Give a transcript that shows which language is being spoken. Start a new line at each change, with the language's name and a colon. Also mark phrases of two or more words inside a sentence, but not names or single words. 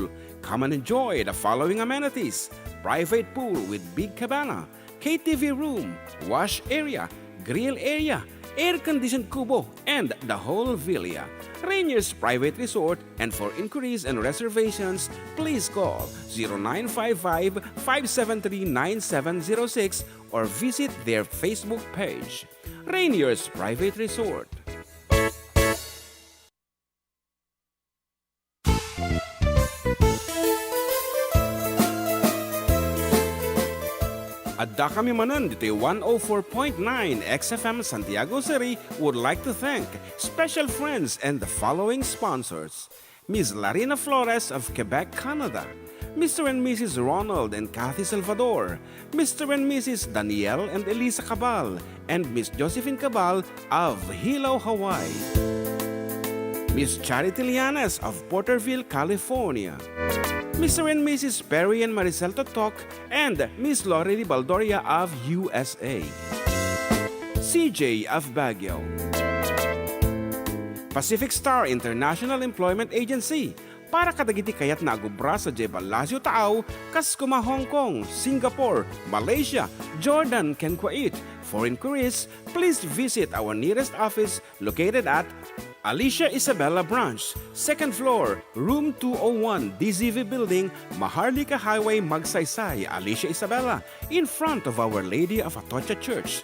English: Come and enjoy the following amenities: private pool with big cabana, KTV room, wash area, grill area, air-conditioned kubo, and the whole villa. Rainier's Private Resort, and for inquiries and reservations, please call 0955-573-9706 or visit their Facebook page. Rainier's Private Resort.
Iloko: Adda kami Manen dito
English: 104.9 XFM Santiago City would like to thank special friends and the following sponsors. Ms. Larina Flores of Quebec, Canada. Mr. and Mrs. Ronald and Kathy Salvador. Mr. and Mrs. Danielle and Elisa Cabal. And Miss Josephine Cabal of Hilo, Hawaii. Miss Charity Lianes of Porterville, California. Mr. and Mrs. Perry and Maricel Totok, and Miss Lori Baldoria of USA. CJ of Baguio. Pacific Star International Employment Agency,
Iloko: para kadagiti kayat nagubra sa Jebalasyo Tao, kas kuma Hong Kong, Singapore, Malaysia, Jordan, can Kuwait.
English: For inquiries, please visit our nearest office located at Alicia Isabella Branch, 2nd floor, room 201, DZV Building, Maharlika Highway, Magsaysay, Alicia Isabella, in front of Our Lady of Atocha Church.